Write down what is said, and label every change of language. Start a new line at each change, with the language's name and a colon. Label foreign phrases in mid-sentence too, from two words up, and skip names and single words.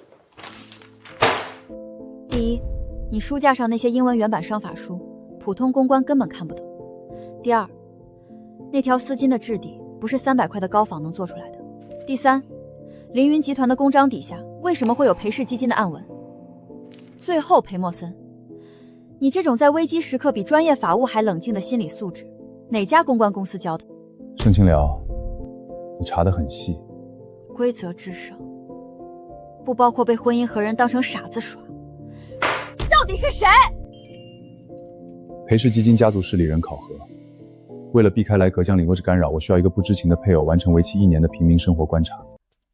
Chinese: 第一，你書架上那些英文原版商法書，普通公關根本看不懂。第二，那條絲巾的質地不是300塊的高仿能做出來的。第三，凌雲集團的公章底下為什麼會有裴氏基金的暗文？最後，裴默森，你這種在危機時刻比專業法務還冷靜的心理素質，哪家公關公司教的？盛清遼，你查得很細。規則至上，不包括被婚姻和人當成傻子耍。到底是誰？裴氏基金家族勢力人考核，為了避開來隔江嶺落之干擾，我需要一個不知情的配偶完成為期1年的平民生活觀察。